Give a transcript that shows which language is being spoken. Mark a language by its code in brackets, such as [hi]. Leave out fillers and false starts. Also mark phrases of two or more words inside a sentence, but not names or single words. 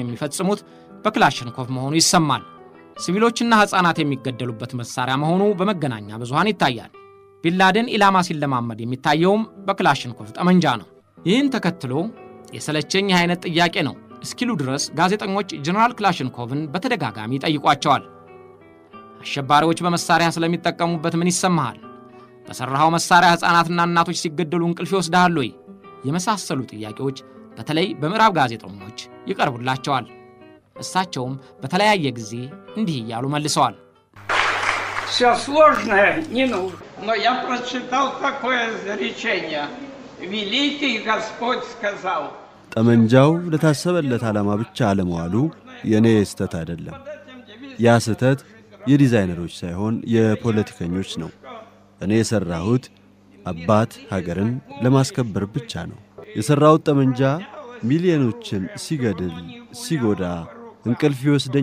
[am] የሚፈጽሙት በክላሽንኮቭ መሆኑ ይሰማል። ሲቪሎችና ሕፃናት የሚገደሉበት መሳሪያ መሆኑ በመገናኛ ብዙሃን ይታያል። ቢንላደን ኢላማ ሲለማመድ የሚታየውም በክላሽንኮቭ ጠመንጃ ነው። ይህን ተከትሎ የሰለቸኝ አይነት ጥያቄ ነው እስኪሉ ድረስ ጋዜጠኞች ጀነራል ክላሽንኮቭን በተደጋጋሚ ጠይቋቸዋል። አሸባሪዎች በመሳሪያ ስለሚጠቀሙበት ምን ይሰማሃል? በሰራው መሳሪያ ሕፃናትና እናቶች ሲገደሉ እንቅልፍ ይወስዳል ወይ? የመሳሰሉ ጥያቄዎች በተለይ በምዕራብ ጋዜጠኞች ይቀርቡላቸዋል። እሳቸውም በተለያየ ጊዜ እንዲህ እያሉ መልሰዋል። [ru] Всё сложное не нужно. Но я прочитал такое изречение. Великий Господь сказал. [am] ጠመንጃው ለታሰበለት ዓላማ ብቻ አለመዋሉ የኔ ስህተት አይደለም። ያ ስህተት የዲዛይነሮች ሳይሆን የፖለቲከኞች ነው። እኔ የሰራሁት አባት ሀገርን ለማስከበር ብቻ ነው። የሰራሁት ጠመንጃ ሚሊዮኖችን ሲገድል ሲጎዳ እንቅልፍ ይወስደኝ